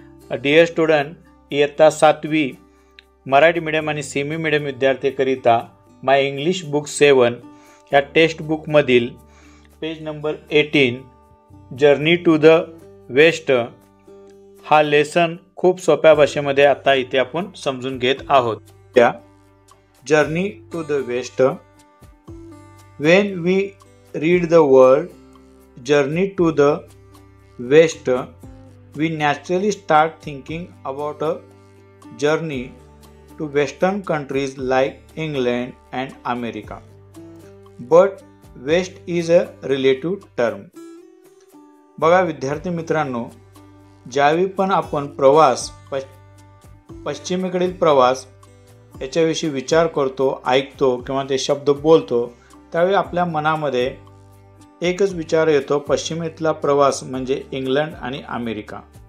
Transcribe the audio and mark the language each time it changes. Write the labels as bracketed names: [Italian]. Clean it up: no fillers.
[Marathi] Dear student, इयत्ता 7वी Marathi medium आणि semi medium विद्यार्थ्यांकरिता माय इंग्लिश बुक 7 ह्या text बुकमधील page number 18 journey to the waste हा लेसन खूप सोप्या भाषेमध्ये आता इथे आपण समजून घेत आहोत. [English] त्या Journey to the West. When we read the word journey to the West, we naturally start thinking about a journey to Western countries like England and America. But West is a relative term. [Marathi] बघा विद्यार्थी मित्रांनो, ज्यावेळी पण आपण प्रवास पश्चिमेकडील प्रवास याच्याविषयी विचार करतो, ऐकतो किंवा ते शब्द बोलतो, त्यावेळी आपल्या मनामध्ये एकच विचार येतो, पश्चिमेतला प्रवास म्हणजे इंग्लंड आणि अमेरिका.